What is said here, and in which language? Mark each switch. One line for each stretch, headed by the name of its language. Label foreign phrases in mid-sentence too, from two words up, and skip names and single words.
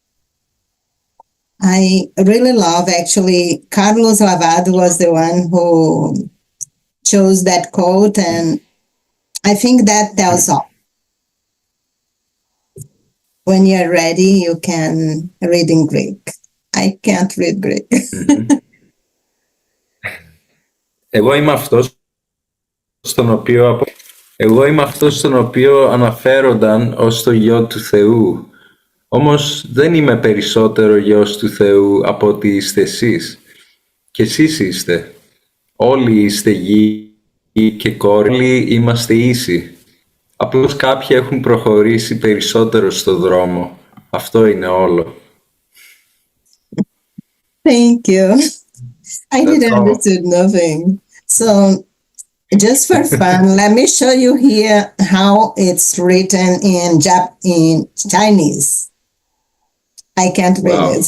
English: I really love, actually, Carlos Lavado was the one who chose that quote, and I think that tells all. When you're ready, you can read in Greek. I can't read Greek.
Greek: Εγώ είμαι αυτός στον οποίο αναφέρονταν ως το γιο του Θεού. Όμως δεν είμαι περισσότερο γιος του Θεού από ότι είστε εσείς. Και εσείς είστε. Όλοι είστε γιοι και κόρες. Όλοι είμαστε ίσοι. Απλώς κάποιοι έχουν προχωρήσει περισσότερο στο δρόμο. Αυτό είναι όλο.
English: Thank you. I didn't understand nothing. So, just for fun, let me show you here how it's written in Chinese. I can't read it.